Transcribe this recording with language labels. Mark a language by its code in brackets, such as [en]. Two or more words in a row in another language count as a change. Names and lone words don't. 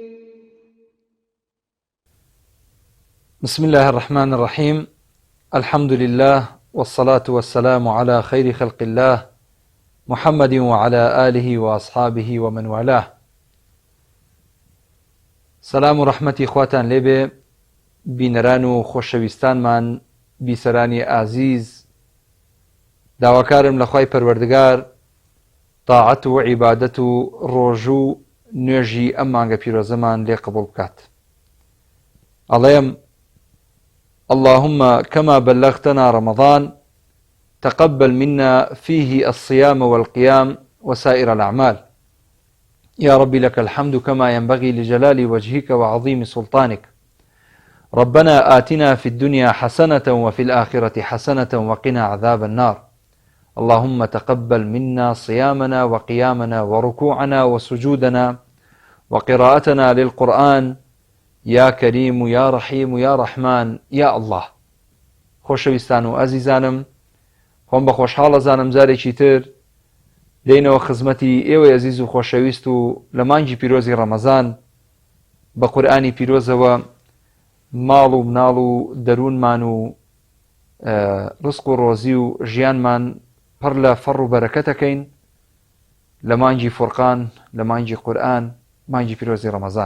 [ar] بسم الله الرحمن الرحيم. الحمد لله والصلاة والسلام على خير خلق الله محمد وعلى آله وأصحابه ومن والاه. [ckb] سلام و رحمتی خواتان لێبێ بینەران و خۆشەویستانمان بیسەرانی ئازیز. داواکارم لە خوای پەروەردگار تاعەت و عیبادەت و ڕۆژ و نوێژی ئەم مانگە پیرۆزەمان لێ قبوڵ بکات. [ar] ئەڵێم اللهم كما بلغتنا رمضان تقبل منا فيه الصيام والقيام وسائر الأعمال. يا رب لك الحمد كما ينبغي لجلال وجهك وعظيم سلطانك. ربنا آتنا في الدنيا حسنة وفي الآخرة حسنة وقنا عذاب النار. اللهم تقبل منا صيامنا وقيامنا وركوعنا وسجودنا وقراءتنا للقرآن يا كريم يا رحيم يا رحمن يا الله. [ckb] خۆشەویستان و ئەزیزانم، خۆم بە خۆشحاڵە زانم جارێکی تر دێینەوە خزمەتی ئێوەی ئەزیز و خۆشەویست و لە مانگی پیرۆزی ڕەمەزان بە قورئانی پیرۆزەوە ماڵ و مناڵ و دەروونمان و ڕزق و ڕۆزی و ژیانمان پڕ لە فەڕ و بەرەکەتەکەین لە مانگی فورقان لە مانگی قورئان مانگی پیرۆزی ڕەمەزان.